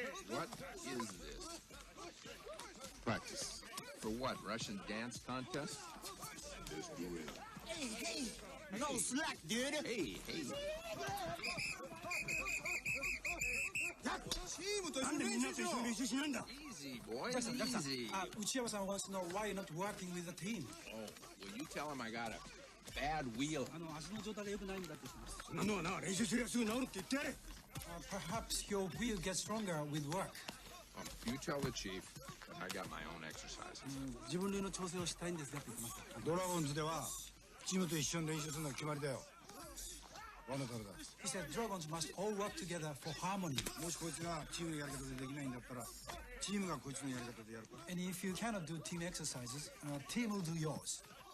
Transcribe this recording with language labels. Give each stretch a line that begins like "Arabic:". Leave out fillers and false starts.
English: What is this? Practice. For what? Russian dance contest? Just do it. Hey, no slack, dude. Hey.
Japanese: チームと一緒に練習しろ。練習しないんだ。
English: Easy, boys. Easy. 内山さん wants to know why you're not working with the team. Oh, will you tell him I got a bad wheel?
Japanese: 足の状態が良くないんだって言ってます。そんなのはな、練習すりゃすぐ治るって言ってやれ。
English: Perhaps your wheel gets stronger with work. You tell the chief that I got my own exercises.
Japanese: 自分流の調整をしたいんですがって言ってます。ドラゴンズではチームと一緒に練習するのが決まりだよ。輪のためだ。
English: He said dragons must all work together for harmony.
Japanese: もしこいつがチームのやり方でできないんだったら、チームがこいつのやり方でやるから。
English: And if you cannot do team exercises, team will do yours.